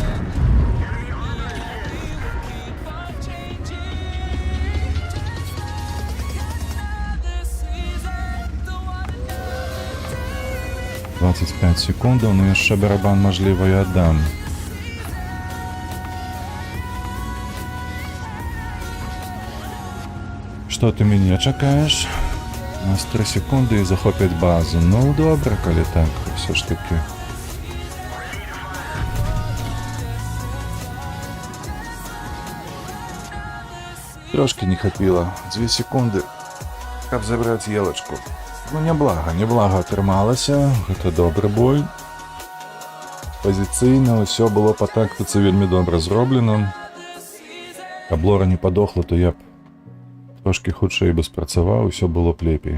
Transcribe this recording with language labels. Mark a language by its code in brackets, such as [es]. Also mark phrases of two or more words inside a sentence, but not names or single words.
[be] «25 секундаў, но яшчэ барабан, мажліва, я аддам. Што ты мяне чакаеш? У нас 3 секунды і захопять базу. [uk] Ну, добре, коли так, все ж таки. [be] Трошки не хватило. 2 секунды, каб забрать елочку. Ну, неблага атрымалася. Гэта добры бой. Пазіцыйна ўсё было па тактыцы вельмі добра зроблена. Каб лора не падохла, то я б трошки хутчэй бы спрацаваў, усё было б лепей.